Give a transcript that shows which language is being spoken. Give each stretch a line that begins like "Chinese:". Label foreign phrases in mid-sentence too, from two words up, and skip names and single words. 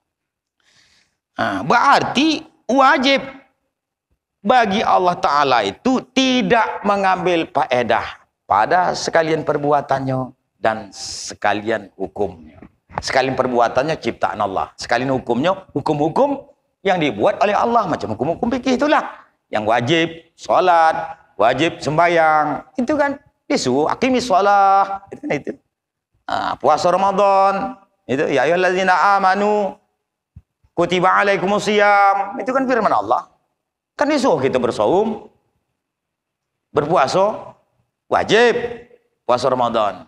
Malay: Berarti wajib bagi Allah Ta'ala itu tidak mengambil faedah pada sekalian perbuatannya dan sekalian hukumnya. Sekalian perbuatannya ciptaan Allah. Sekalian hukumnya, hukum-hukum yang dibuat oleh Allah. Macam hukum-hukum fikih itulah. Yang wajib solat, wajib sembahyang. Itu kan disuruh
Arabic: aqimis shalah.
Malay: Itu kan itu. Puasa Ramadan.
Arabic: Itu ya ayyuhallazina amanu kutiba alaikumusiyam.
Malay: Itu kan firman Allah. Kan disuruh kita bersaum, berpuasa, wajib puasa Ramadan.